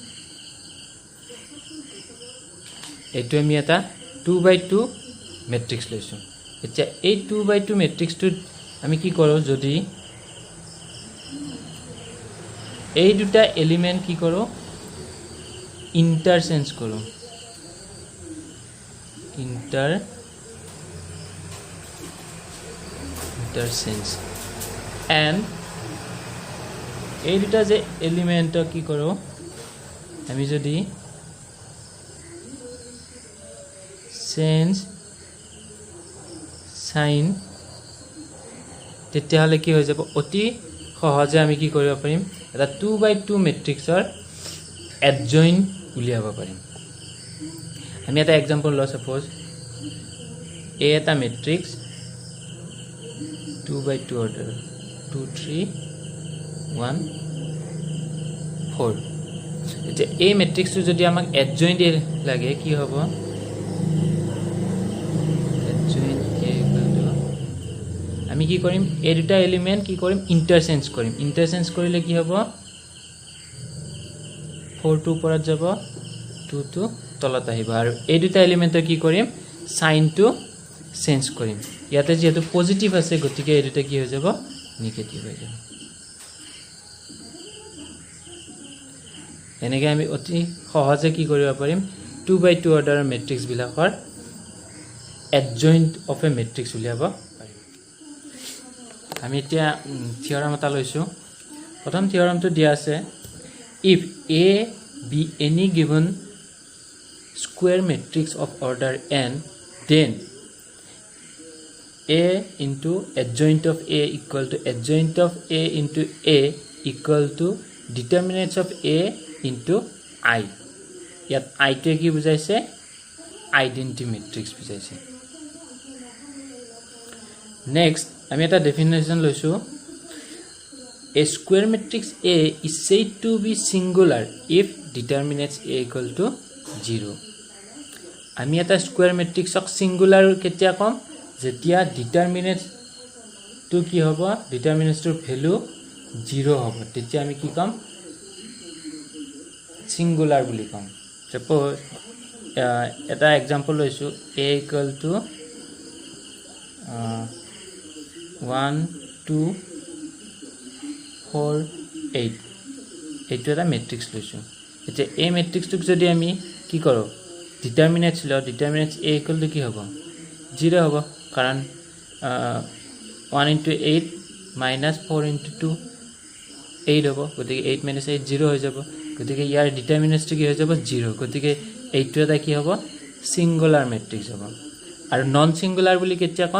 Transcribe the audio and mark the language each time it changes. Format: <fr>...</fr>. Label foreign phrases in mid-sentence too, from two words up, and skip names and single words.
<as>এইটো আমি এটা 2/2 matrix লৈছো. এতিয়া এই 2/2 matrixটো আমি কি কৰো যদি এই দুটা এলিমেন্ট কি কৰো ইন্টারচেঞ্জ কৰো</as> <en>interchange and</en> <as>এই দুটা যে এলিমেন্ট কি কৰো আমি যদি</as> <en>change sign</en> <as>তেতিয়া হলে কি হৈ যাব অতি সহজে আমি কি কৰিব পাৰিম এটা 2/2 matrixৰ adjoint উলিয়াব পাৰিম. আমি এটা एग्जांपल ল suppose A এটা matrix 2/2 order 2 3 1 4. এতিয়া এই matrixটো যদি আমাক adjoint লাগে কি হ'ব আমি কি কৰিম এই দুটা এলিমেন্ট কি কৰিম ইন্টারচেঞ্জ কৰিলে কি হ'ব 4 টু ওপৰত যাব 2 টু তলত আহিব আৰু এই দুটা এলিমেন্টৰ কি কৰিম</as> <en>sign to change</en> <as>কৰিম. ইয়াতে যেহেতু পজিটিভ আছে গতিকে এই দুটা কি হৈ যাব নেগেটিভ হৈ যাব. এনেকৈ আমি অতি সহজে কি কৰিব পাৰিম 2/2 অৰ্ডাৰৰ মেট্ৰিক্স বিলাকৰ</as> <en>adjoint of a matrix</en> <as>উলিয়াব পাৰিম. আমি এতিয়া থিওৰাম এটা লৈছো. প্ৰথম থিওৰামটো দিয়া আছে</as> <en>if A be any given square matrix of order n then A into adjoint of A equal to adjoint of A into A equal to determinants of A into I.</en> <as>ইয়াত I টো কি বুজাইছে</as> <en>identity matrix</en> <as>বুজাইছে নেক্সট আমি এটা ডেফিনেশ্যন লৈছো</as> <en>A square matrix A is said to be singular if determinants A equal to 0.</en> <as>আমি এটা</as> <en>square matrix</en> <as>অক singular কেতিয়া কম যেতিয়া</as> <en>determinants to</en> <as>কি হ'ব</as> <en>determinants to value</en> <as>0 হ'ব তেতিয়া আমি কি কম singular বুলি কম suppose এটা example লৈছো</as> <en>A equal to</en> <as>1 2 4 8 এইটো এটা ম্যাট্ৰিক্স লৈছো এতিয়া এই ম্যাট্ৰিক্সটোক যদি আমি কি কৰো ডিটারমিনেন্টস ল</as> <en>determinants A equal to</en> <as>কি হ'ব 0 হ'ব কাৰণ</as> <en>1 into 8 minus 4 into 2</en> <as>8 হ'ব গতিকে 8 minus 8 0 হৈ যাব গতিকে ইয়াৰ ডিটারমিনেন্টসটো কি হৈ যাব 0 গতিকে এইটো এটা কি হ'ব</as> <en>singular matrix</en> <as>হ'ব আৰু</as> <en>non singular</en> <as>বুলি কেতিয়া কম</as>